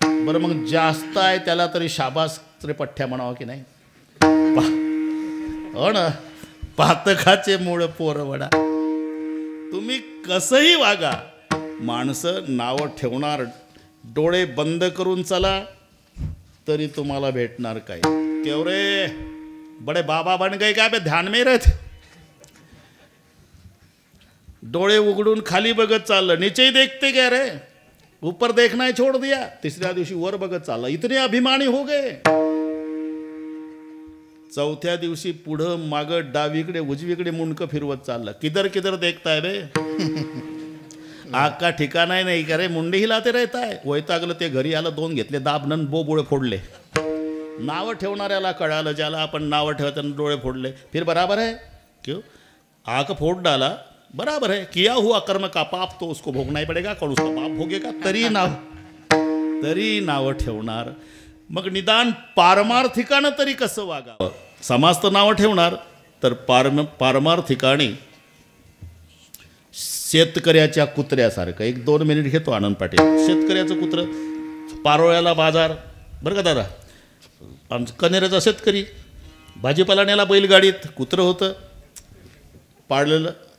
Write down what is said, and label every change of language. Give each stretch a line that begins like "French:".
Marathi: बरं मग जास्त आहे त्याला तरी शाबास रे पठ्ठ्या म्हणावं की नाही. हो ना, पातकाचे मूळ पोरवडा. तुम्ही कसंही वागा, माणसं नावं ठेवणार. डोळे बंद करून चला तरी तुम्हाला भेटणार काय.
Hindi: क्यों रे बड़े बाबा बन गए क्या, बे ध्यान में रहते.
Marathi: डोळे उघडून खाली बघत चाललं,
Hindi: नीचे देखते क्या रे, ऊपर देखना ही छोड़ दिया.
Marathi: तिसऱ्या दिवशी वर बघत चालला,
Hindi: इतने अभिमानी हो गए.
Marathi: चौथ्या दिवशी पुढं मागं डावीकडे उजवीकडे मुंडकं फिरवत चाललं.
Hindi: किधर किधर देखताय बे, आग का ठिकाणा
Marathi: नाही का रे,
Hindi: मुंडी हिलाते रहता है.
Marathi: वैतागलं ते, घरी आलं, 2 घेतले दाबनन, बोबुळे फोडले. नावं ठेवणाऱ्याला कळालं, ज्याला आपण नावं ठेवताना डोळे फोडले.
Hindi: फिर बराबर है क्यों, आग फोड़ डाला, बराबर है. किया हुआ कर्म का पाप तो उसको भोगना ही पड़ेगा, कौन उसका पाप भोगेगा.
Marathi: तरी नावं ठेवणार. मग निदान पारमार्थिकानं तरी कसं वागावं. समाज तर नावं ठेवणार, तर पारमार्थिकाने शेतकऱ्याच्या कुत्र्यासारखं. 1-2 मिनिट घेतो आनंद पाटील. शेतकऱ्याचं कुत्रं, पारोळ्याला बाजार, बरं का दादा, कनेऱ्याचा शेतकरी, भाजीपाला न्याला बैलगाडीत, कुत्रं होतं पाळलेलं.